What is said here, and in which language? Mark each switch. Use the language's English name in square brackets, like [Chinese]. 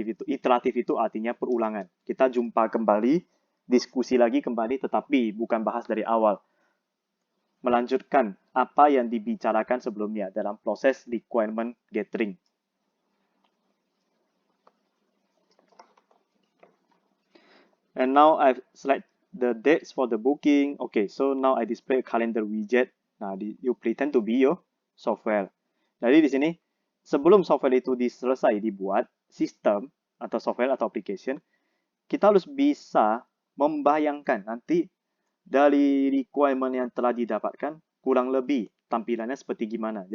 [Indonesian] Iteratif itu artinya perulangan. Kita jumpa kembali, diskusi lagi kembali, tetapi bukan bahas dari awal. Melanjutkan apa yang dibicarakan sebelumnya dalam proses requirement gathering. [English] And now I've select the dates for the booking. Okay, so now I display a calendar widget. Nah, you pretend to be your software. [Indonesian] Jadi di sini, sebelum software itu selesai dibuat, sistem atau software atau application, kita harus bisa membayangkan nanti dari requirement yang telah didapatkan, kurang lebih tampilannya seperti gimana.